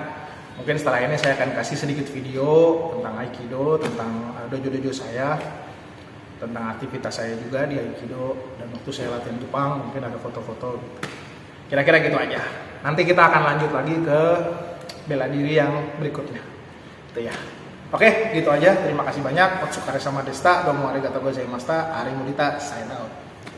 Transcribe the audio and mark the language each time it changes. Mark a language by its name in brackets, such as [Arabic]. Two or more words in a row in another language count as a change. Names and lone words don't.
[Indonesian] Mungkin setelah ini saya akan kasih sedikit video tentang Aikido, tentang dojo-dojo saya, tentang aktivitas saya juga di Aikido dan waktu saya latihan Jepang, mungkin ada foto-foto gitu. Kira-kira gitu aja. Nanti kita akan lanjut lagi ke bela diri yang berikutnya. Itu ya. Oke, gitu aja. Terima kasih banyak. [Japanese] お疲れ様でした. どうもありがとうございました. [English] Ari Mudita, sign out.